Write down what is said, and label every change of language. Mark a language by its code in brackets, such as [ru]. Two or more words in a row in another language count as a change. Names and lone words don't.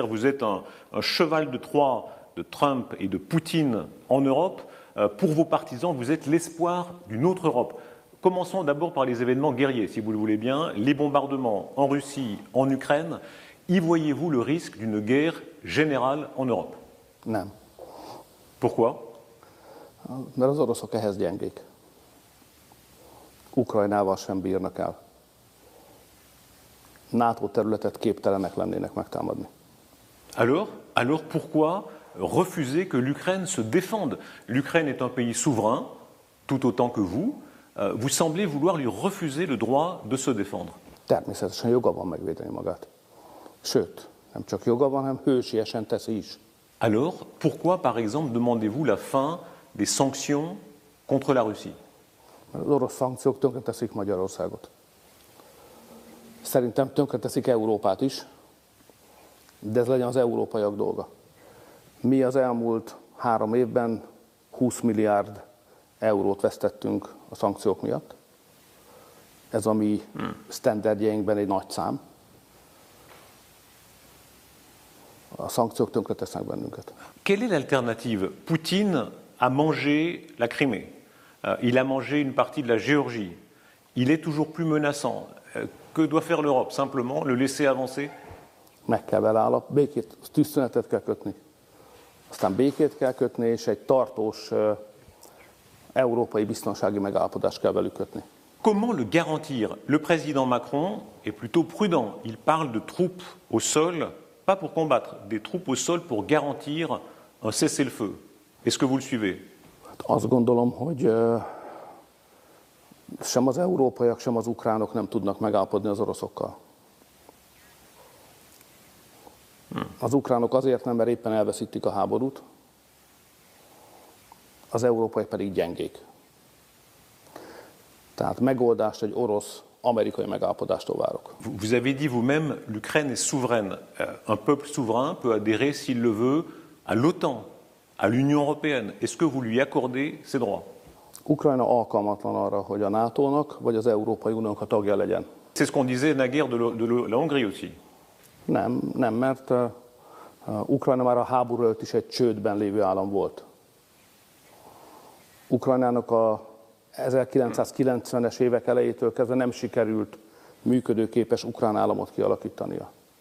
[fr] Vous êtes un cheval de Troie de Trump et de Poutine en Europe. Pour vos partisans, vous êtes l'espoir d'une autre Europe. Commençons d'abord par les événements guerriers, si vous le voulez bien. Les bombardements en Russie, en Ukraine. Y voyez-vous le risque d'une guerre générale en Europe? [hu] Nem. [fr] Pourquoi? [hu] Mert az oroszok ehhez gyengék. Ukrajnával sem bírnak el. NATO területet képtelenek lennének megtámadni. [fr] Alors pourquoi refuser que l'Ukraine se défende? L'Ukraine est un pays souverain, tout autant que vous. Vous semblez vouloir lui refuser le droit de se défendre. [hu] Természetesen joga van megvédeni magát. Sőt, nem csak joga van, hanem hősiesen teszi is. [fr] Alors pourquoi, par exemple, demandez-vous la fin des sanctions contre la Russie? [hu] Mert az orosz szankciók tönkreteszik Magyarországot. Szerintem tönkreteszik Európát is, de ez legyen az európaiak dolga. Mi az elmúlt 3 évben 20 milliárd eurót vesztettünk a szankciók miatt. Ez a mi sztenderdjeinkben egy nagy szám. A szankciók tönkretesznek bennünket. [fr] Quelle est l'alternative? Poutine a mangé la Crimée. Il a mangé une partie de la Géorgie. Il est toujours plus menaçant. Que doit faire l'Europe? Simplement le laisser avancer? [hu] Meg kell vele békét, tűzszünetet kell kötni. Aztán békét kell kötni, és egy tartós európai biztonsági megállapodást kell velük kötni. [fr] Comment le garantir? Le président Macron est plutôt prudent. Il parle de troupes au sol, pas pour combattre, des troupes au sol pour garantir un cessez-le-feu. Est-ce que vous le suivez? [hu] Azt gondolom, hogy sem az európaiak, sem az ukránok nem tudnak megállapodni az oroszokkal. Az ukránok azért nem, mert éppen elveszítik a háborút, az európaiak pedig gyengék. Tehát megoldást egy orosz-amerikai megállapodástól várok. [fr] Vous avez dit vous-même, l'Ukraine est souveraine. Un peuple souverain peut adhérer, s'il le veut, à l'OTAN, à l'Union européenne. Est-ce que vous lui accordez ces droits? [hu] Ukrajna alkalmatlan arra, hogy a NATO-nak vagy az Európai Uniónak a tagja legyen. [fr] C'est ce qu'on disait naguère de la Hongrie aussi. [hu] Nem, mert Ukrajna már a háború előtt is egy csődben lévő állam volt. Ukrajnának a 1990-es évek elejétől kezdve nem sikerült működőképes ukrán államot kialakítania.